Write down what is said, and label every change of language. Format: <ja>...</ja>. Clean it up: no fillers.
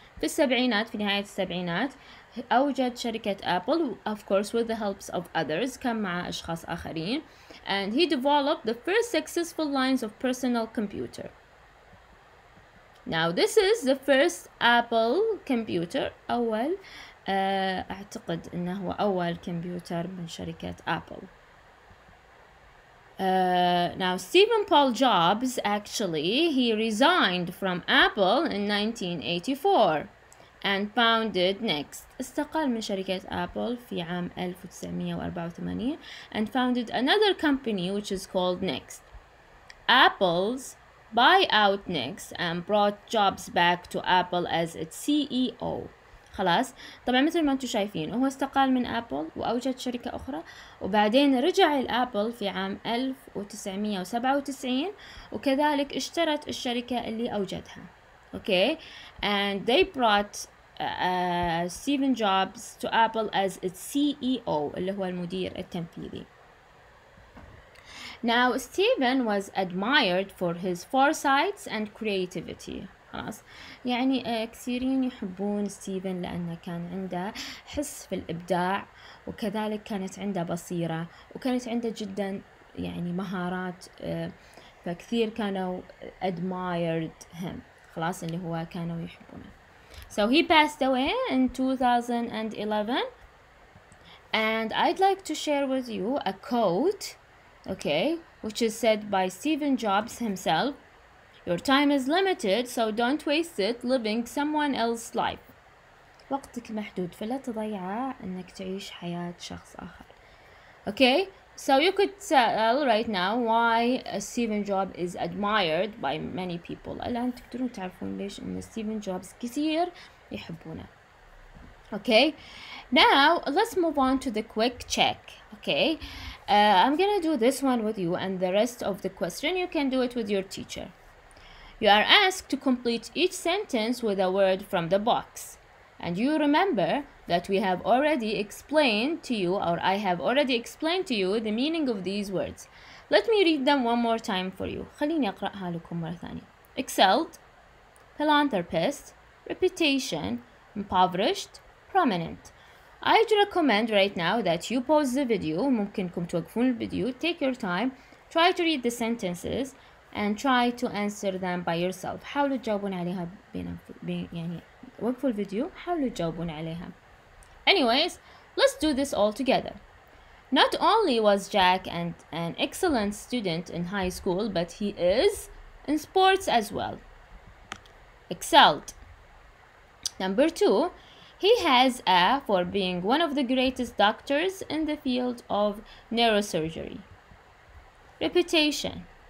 <ar>في السبعينات في نهاية السبعينات أوجد شركة Apple,</ar> <en>of course with the help of others,</en> <ar>كان مع أشخاص آخرين,</ar> <en>and he developed the first successful lines of personal computer. Now this is the first Apple computer.</en> <ar>أول أعتقد أنه هو أول كمبيوتر من شركة Apple.</ar> <en>Now Stephen Paul Jobs actually he resigned from Apple in 1984 and founded Next.</en> <ar>استقال من شركة Apple في عام 1984</ar> <en>and founded another company which is called Next. Apple's buy out Next and brought Jobs back to Apple as its CEO.</en> <ar>خلاص طبعا مثل ما انتم شايفين هو استقال من أبل وأوجد شركة أخرى وبعدين رجع الأبل في عام 1997 وكذلك اشترت الشركة اللي أوجدها.</ar> <en>Okay, and they brought Stephen Jobs to Apple as its CEO</en> <ar>اللي هو المدير التنفيذي.</ar> <en>Now Stephen was admired for his foresights and creativity.</en> <ar>خلاص يعني كثيرين يحبون ستيفن لأنه كان عنده حس في الإبداع وكذلك كانت عنده بصيرة وكانت عنده جدا يعني مهارات فكثير كانوا</ar> <en>admired him.</en> <ar>خلاص اللي هو كانوا يحبونه.</ar> <en>So he passed away in 2011 and I'd like to share with you a quote, okay, which is said by Stephen Jobs himself. Your time is limited, so don't waste it living someone else's life.</en> <ar>وقتك محدود فلا تضيعه انك تعيش حياة شخص آخر.</ar> <en>Okay, so you could tell right now why Stephen Jobs is admired by many people.</en> <ar>الآن تقدرون تعرفون ليش ان Stephen Jobs كثير يحبونه.</ar> <en>Okay, now let's move on to the quick check. Okay, I'm gonna do this one with you and the rest of the question you can do it with your teacher. You are asked to complete each sentence with a word from the box. And you remember that we have already explained to you, or I have already explained to you, the meaning of these words. Let me read them one more time for you.</en> <ar>خليني أقرأها لكم مرة ثانية.</ar> <en>Excelled, philanthropist, reputation, impoverished, prominent. I'd recommend right now that you pause the video.</en> <ar>ممكنكم توقفون الفيديو.</ar> <en>Take your time. Try to read the sentences. and try to answer them by yourself.</en> <ar>حاولوا تجاوبون عليها يعني وقفوا الفيديو حاولوا تجاوبون عليها.</ar> <en>Anyways, let's do this all together. Not only was Jack an excellent student in high school, but he is in sports as well. Excelled. Number 2, he has a for being one of the greatest doctors in the field of neurosurgery. Reputation.</en>